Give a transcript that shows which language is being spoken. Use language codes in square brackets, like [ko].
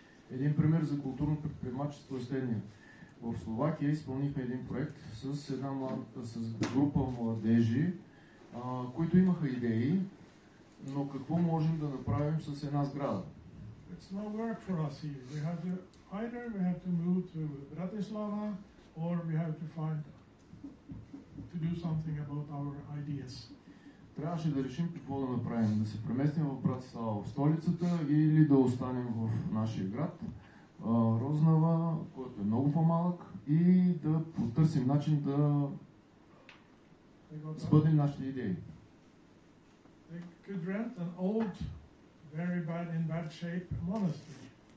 [bg] Един пример за културно предприемачество е следния. В Словакия изпълнихме един проект с група младежи, които имаха идеи, но какво можем да направим с една сграда? [en] It's no work for us here. Either we have to move to Bratislava or we have to do something about our ideas. [bg] Трябваше да решим какво да направим. Да се преместим в Братислава, в столицата, или да останем в нашия град, Рознава, който е много по-малък, и да потърсим начин да сбъднем нашите идеи. [en] They could rent an old, very bad, in bad shape monastery.